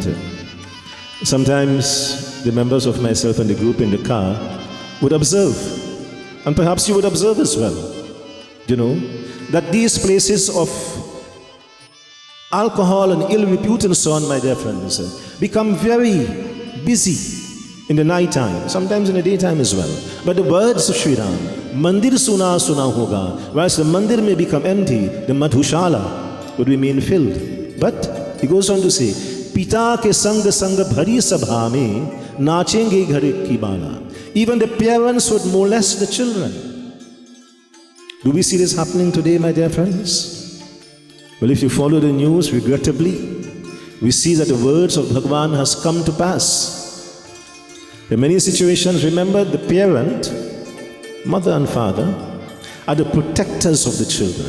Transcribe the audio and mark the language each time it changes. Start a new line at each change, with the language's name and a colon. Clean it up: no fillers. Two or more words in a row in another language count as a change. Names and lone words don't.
English: Sometimes the members of myself and the group in the car would observe, and perhaps you would observe as well, that these places of alcohol and ill repute and so on, my dear friends, become very busy in the night time, sometimes in the daytime as well. But the words of Shri Ram,
Hindi: Mandir suna hoga,
English: whilst the mandir may become empty, the madhushala would remain filled. But he goes on to say,
Hindi: Pita ke sang bhari sabha mein nachenge ghare ki bala.
English: Even the parents would molest the children. Do we see this happening today, my dear friends? Well, if you follow the news, regrettably, we see that the words of Bhagavan has come to pass. In many situations, remember, the parent, mother and father, are the protectors of the children.